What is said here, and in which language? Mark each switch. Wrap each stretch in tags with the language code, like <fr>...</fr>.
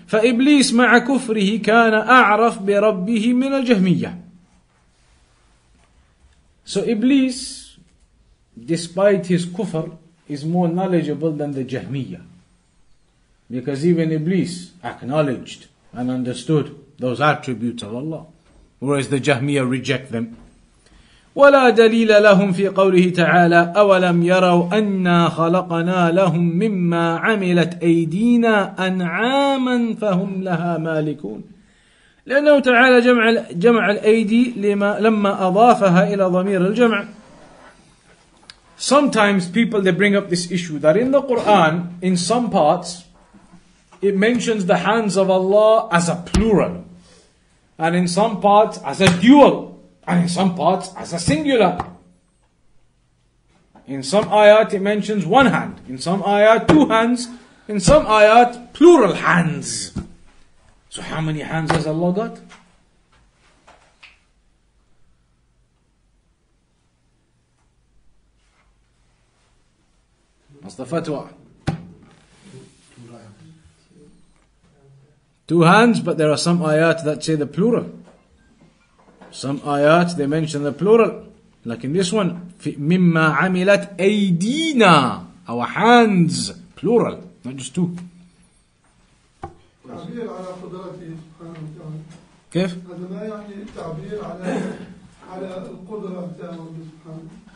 <ar>فإبليس مع كفره كان أعرف بربه من الجهمية.</ar> <en>So Iblis, despite his kufr, is more knowledgeable than the Jahmiyyah. Because even Iblis acknowledged and understood those attributes of Allah, whereas the Jahmiyyah reject them.</en> <ar>ولا دليل لهم في قوله تعالى أولم يروا أنا خلقنا لهم مما عملت أيدينا أنعاما فهم لها مالكون. لأنه تعالى جمع الأيدي لما أضافها إلى ضمير الجمع.</ar> <en>Sometimes people, they bring up this issue that in the Quran, in some parts, it mentions the hands of Allah as a plural, and in some parts as a dual, and in some parts as a singular. In some ayat it mentions one hand, in some ayat two hands, in some ayat plural hands. So how many hands has Allah got? What's the fatwa? Two hands, but there are some ayat that say the plural. Some ayat they mention the plural. Like in this one,</en> <ar>مِمَّا عَمِلَتْ أَيْدِينَا,</ar> <en>our hands, plural, not just two.</en> <ar>تعبير على قدرته سبحانه وتعالى. كيف؟ هذا ما يعني تعبير على القدرة تاعه سبحانه.</ar>